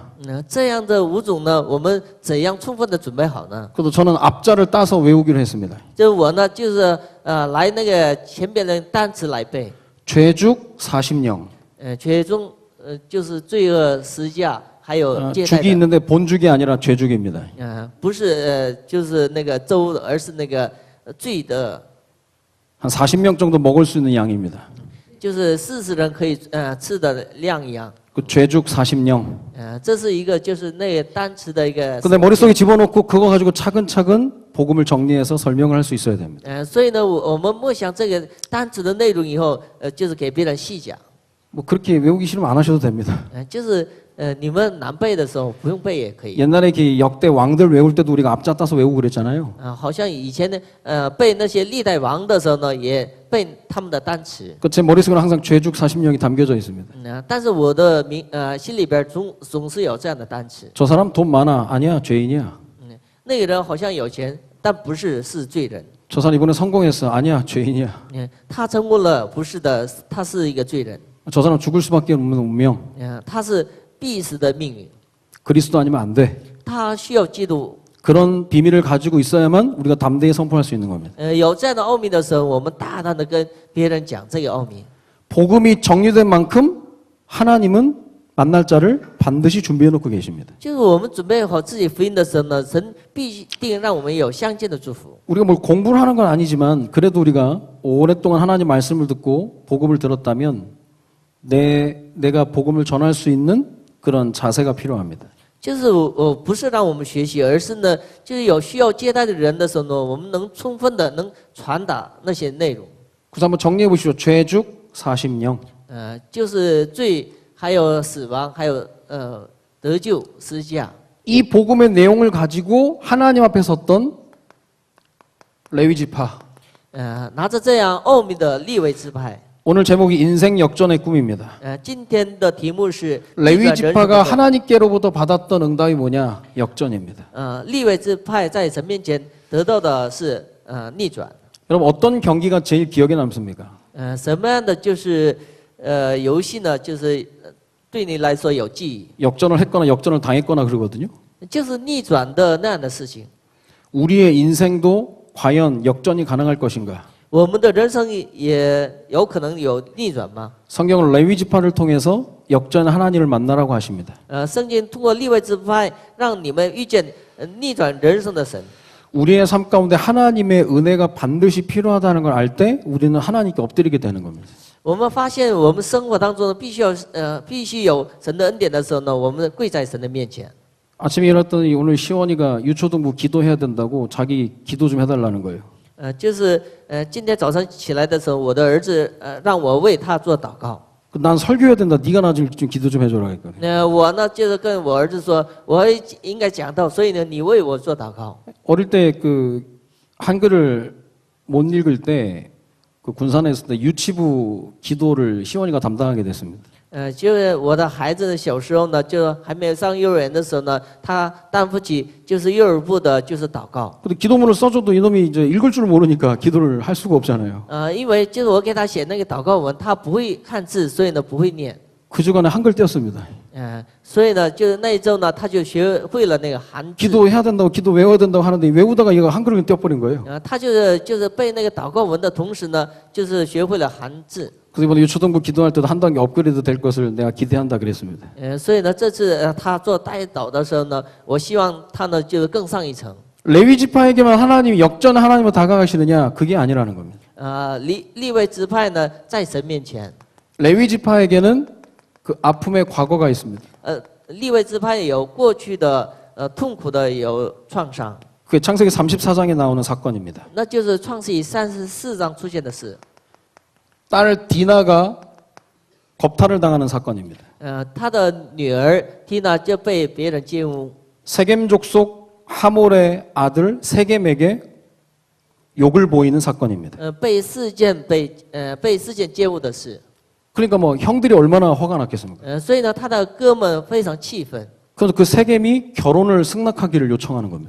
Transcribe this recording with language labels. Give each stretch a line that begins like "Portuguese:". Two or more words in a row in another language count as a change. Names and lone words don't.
Chinese: 这样的5种呢，我们怎样充分的准备好呢？
Korean: 그래도 저는 앞자를 따서 외우기로 했습니다.
Chinese: 就我呢，就是来那个前边的单词来背，
Korean: 죄죽 40령.
Chinese: 其中就是罪恶十架，还有接待
Korean: 죽이
Chinese: 的，
Korean: 있는데 본죽이 아니라 죄죽입니다.
Chinese: 不是就是那个粥，而是那个罪的，
Korean: 한 40명 정도 먹을 수 있는 양입니다.
Chinese: 就是40人可以吃的量一样。
Korean: 그 죄죽 40령.
Chinese: 这是一个就是那个单词的一个。
Korean: 근데 머릿속에 집어넣고 그거 가지고 차근차근 복음을 정리해서 설명을 할 수 있어야 됩니다.
Chinese: 所以呢，我们默想这个单词的内容以后，就是给别人细讲，
Korean: 뭐 그렇게 외우기 싫으면 안 하셔도 됩니다.
Chinese: 就是你们难背的时候不用背也可以。
Korean: 옛날에 그 역대 왕들 외울 때도 우리가 앞자 따서 외우고 그랬잖아요.
Chinese: 好像以前呢，背那些历代王的时候呢，也背他们的单词。
Korean: 그 제 머릿속에 항상 죄죽 40명이 담겨져 있습니다.
Chinese: 但是我的心里边总是有这样的单词。
Korean: 저 사람 돈 많아. 아니야, 죄인이야.
Chinese: 那个人好像有钱，但不是罪人。
Korean: 저 사람 이번에 성공했어. 아니야, 죄인이야.
Chinese: 他成功了，不是的，他是一个罪人。
Korean: 저 사람 죽을 수밖에 없는 운명.
Chinese: 他是必死的命运。
Korean: 그리스도 아니면 안 돼.
Chinese: 他需要基督。
Korean: 그런 비밀을 가지고 있어야만 우리가 담대히 선포할 수 있는 겁니다.
Chinese: 有这样的奥秘的时候，我们大胆的跟别人讲这个奥秘。
Korean: 복음이 정리된 만큼 하나님은 만날 자를 반드시 준비해 놓고 계십니다.
Chinese: 就是我们准备好自己福音的时候呢，神必定让我们有相见的祝福。
Korean: 우리가 뭘 공부를 하는 건 아니지만 그래도 우리가 오랫동안 하나님 말씀을 듣고 복음을 들었다면 내가 복음을 전할 수 있는 그런 자세가 필요합니다.
Chinese: 就是不是让我们学习，而是呢，就是有需要接待的人的时候呢，我们能充分的能传达那些内容。
Korean: 그래서 한번 정리해 보시죠. 죄죽 40령.
Chinese: 就是罪，还有死亡，还有得救十字架。
Korean: 이 복음의 내용을 가지고 하나님 앞에 섰던 레위 지파.
Chinese: 拿着这样奥秘的利未支派。
Korean: 오늘 제목이 인생 역전의 꿈입니다.
Chinese: 今天的题目是
Korean: 레위 지파가 하나님께로부터 받았던 응답이 뭐냐? 역전입니다.
Chinese: 利未支派在神面前得到的是逆转。
Korean: 여러분 어떤 경기가 제일 기억에 남습니까?
Chinese: 什么样的就是游戏呢？就是对你来说有记忆。
Korean: 역전을 했거나 역전을 당했거나 그러거든요.
Chinese: 就是逆转的那样的事情。
Korean: 우리의 인생도 과연 역전이 가능할 것인가?
Chinese: 我们的人生也有可能有逆转吗？
Korean: 성경은 레위 지파를 통해서 역전 하나님을 만나라고 하십니다.
Chinese: 圣经通过利未支派让你们遇见逆转人生的神。
Korean: 우리의 삶 가운데 하나님의 은혜가 반드시 필요하다는 걸 알 때 우리는 하나님께 엎드리게 되는 겁니다.
Chinese: 我们发现我们生活当中必须有神的恩典的时候呢，我们跪在神的面前。
Korean: 아침에 일어났더니 오늘 시원이가 유초등부 기도해야 된다고 자기 기도 좀 해달라는 거예요.
Chinese: 就是今天早上起来的时候，我的儿子让我为他做祷告。
Korean: 난 설교해야 된다. 네가 나 좀 기도 좀 해줘라 했거든요.
Chinese: 我呢就是跟我儿子说，我应该讲到，所以呢你为我做祷告。
Korean: 어릴 때 그 한글을 못 읽을 때 그 군산에 있을 때 유치부 기도를 시원이가 담당하게 됐습니다.
Chinese: 就是我的孩子小时候呢，就还没有上幼儿园的时候呢，他担负起就是幼儿部的就是祷告。
Korean: 근데 기도문을 써줘도 이놈이 이제 읽을 줄 모르니까 기도를 할 수가 없잖아요.
Chinese: 因为就是我给他写那个祷告文，他不会看字，所以呢不会念。
Korean: 그 주간에 한글 떼었습니다.
Chinese: 所以呢，就是那一周呢，他就学会了那个韩字。
Korean: 기도해야 된다고 기도 외워야 된다고 하는데 외우다가 얘가 한글을 떼어버린 거예요.
Chinese: 他就是背那个祷告文的同时呢，就是学会了韩字。
Korean: 그래서 이번에 유초등부 기도할 때도 한 단계 업그레이드 될 것을 내가 기대한다 그랬습니다.
Chinese: 所以呢，这次他做代祷的时候呢，我希望他呢就是更上一层。
Korean: 레위 지파에게만 하나님이 역전 하나님으로 다가가시느냐? 그게 아니라는 겁니다.
Chinese: 利未支派呢，在神面前。
Korean: 레위 지파에게는 그 아픔의 과거가 있습니다.
Chinese: 利未支派有过去的痛苦的有创伤，
Korean: 그게 창세기 34장에 나오는 사건입니다.
Chinese: 那就是创世纪34章出现的事。
Korean: 딸 디나가 겁탈을 당하는 사건입니다.
Chinese: 他的女儿缇娜就被别人奸污。
Korean: 세겜 족속 하몰의 아들 세겜에게 욕을 보이는 사건입니다.
Chinese: 被事件奸污的事。
Korean: 그러니까 뭐 형들이 얼마나 화가 났겠습니까?
Chinese: 所以呢，他的哥们非常气愤。
Korean: 그래서 그 세겜이 결혼을 승낙하기를 요청하는 겁니다.